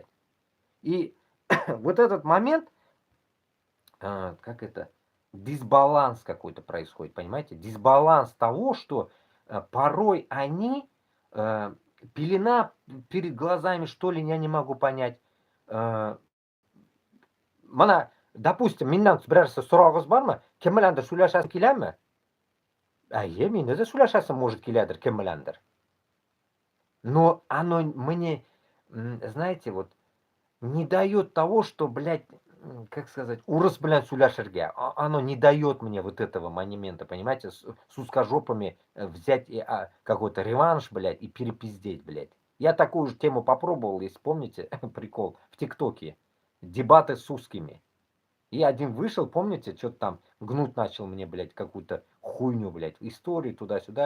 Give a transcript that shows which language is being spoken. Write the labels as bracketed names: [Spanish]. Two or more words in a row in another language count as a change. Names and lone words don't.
[Russian] И вот этот момент, как это, дисбаланс какой-то происходит, понимаете? Дисбаланс того, что порой они, пелена перед глазами, что ли, я не могу понять. [Uzbek] Mana, допустим, mendan birarsa so'rog'ingiz bormi? Kim bilandir so'rashasi keladimi? Menda so'rashasi может keladir kim bilandir. [Russian] Но оно мне, знаете, вот не дает того, что, блядь, как сказать, [Uzbek] урыс bilan so'rashirga. [Russian] Оно не дает мне вот этого момента, понимаете, с узкожопами взять какой-то реванш, блядь, и перепиздеть, блядь. Я такую же тему попробовал, если помните, прикол, в ТикТоке. Дебаты с узкими. И один вышел, помните, что-то там гнуть начал мне, блядь, какую-то хуйню, блядь, историю туда-сюда.